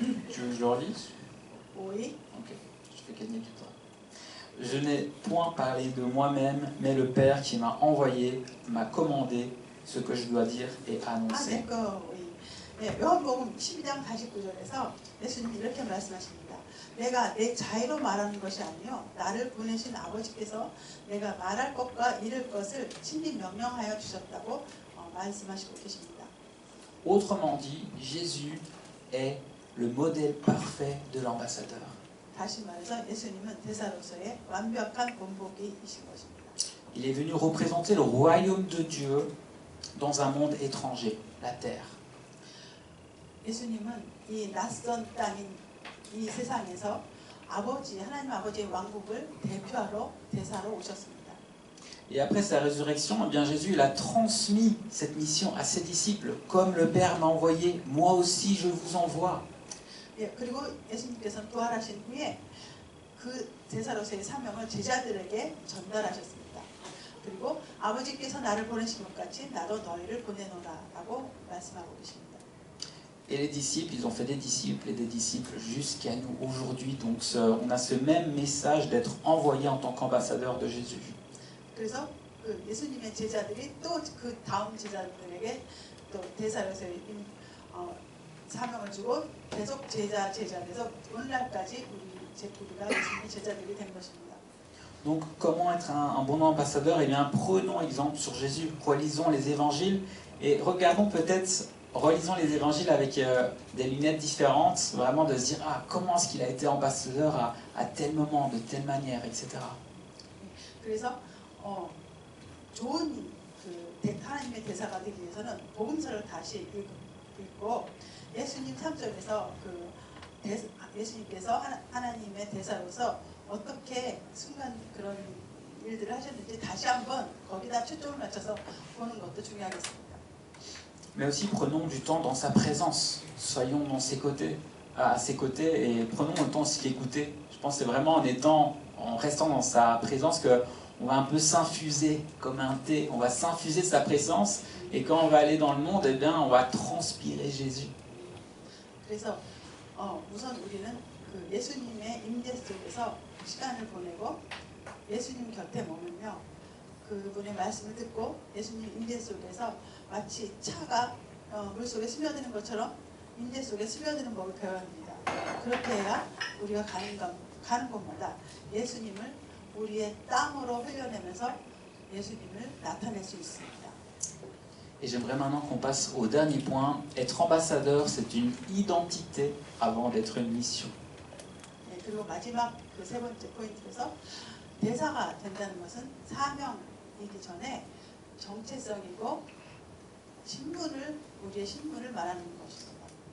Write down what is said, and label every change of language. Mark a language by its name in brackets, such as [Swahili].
[French] Tu veux que je le relise? Oui. Ok, je fais gagner du temps. Je n'ai point parlé de moi-même, mais le Père qui m'a envoyé m'a commandé ce que je dois dire et annoncer. [Korean] 요한복음 12장 49절에서 예수님이 이렇게 말씀하십니다. 내가 내 자의로 말하는 것이 아니요 나를 보내신 아버지께서 내가 말할 것과 이룰 것을 친히 명령하여 주셨다고 말씀하시고 계십니다. [French] Autrement dit, Jésus est le modèle parfait de l'ambassadeur. [Korean] 다시 말해서 예수님은 대사로서의 완벽한 본보기이신 것입니다. [French] Il est venu représenter le royaume de Dieu dans un monde étranger, la terre. [Korean] 예수님은 이 낯선 땅인 이 세상에서 하나님 아버지의 왕국을 대표하러 대사로 오셨습니다. [French] Et après sa résurrection, eh bien Jésus il a transmis cette mission à ses disciples. Comme le Père m'a envoyé, moi aussi je vous envoie. [Korean] 그리고 예수님께서는 부활하신 후에 그 대사로서의 사명을 제자들에게 전달하셨습니다. 그리고 아버지께서 나를 보내신 것 같이 나도 너희를 보내노라라고 말씀하고 계십니다. [French] Et les disciples, ils ont fait des disciples et des disciples jusqu'à nous aujourd'hui. Donc on a ce même message d'être envoyé en tant qu'ambassadeur de Jésus. [Korean] 그래서 그 예수님의 제자들이 또 그 다음 제자들에게 또 대사로서의 사명을 주고 계속 제자돼서 오늘날까지 우리가 예수님의 제자들이 된 것입니다. [French] Donc comment être un bon ambassadeur? Eh bien prenons exemple sur Jésus, relisons les évangiles et regardons peut-être, relisons les évangiles avec des lunettes différentes, vraiment de se dire comment est-ce qu'il a été ambassadeur à tel moment, de telle manière, etc. [Korean] 그래서 좋은 하나님의 대사가 되기 위해서는 복음서를 다시 읽고 예수님 3절에서 예수님께서 하나님의 대사로서 어떻게 순간 그런 일들을 하셨는지 다시 한번 거기다 초점을 맞춰서 보는 것도 중요하겠습니다. [French] Mais aussi prenons du temps dans sa présence, soyons dans ses côtés, à ses côtés et prenons le temps aussi d'écouter. Je pense que c'est vraiment en restant dans sa présence que on va un peu s'infuser comme un thé, on va s'infuser de sa présence et quand on va aller dans le monde, eh bien, on va transpirer Jésus. [Korean] 그래서 우선 우리는 그 예수님의 임재 속에서 시간을 보내고 예수님 곁에 머물며 그분의 말씀을 듣고 예수님 임재 속에서 마치 차가 물속에 스며드는 것처럼 임재 속에 스며드는 법을 배워야 합니다. 그렇게 해야 우리가 가는 곳마다 예수님을 우리의 땀으로 흘려내면서 예수님을 나타낼 수 있습니다. [French] Et j'aimerais maintenant qu'on passe au dernier point. Être ambassadeur, c'est une identité avant d'être une mission. [Korean] 네, 그리고 마지막 그 세 번째 포인트에서 대사가 된다는 것은 사명이기 전에 정체성이고 우리의 신분을 말하는 것입니다.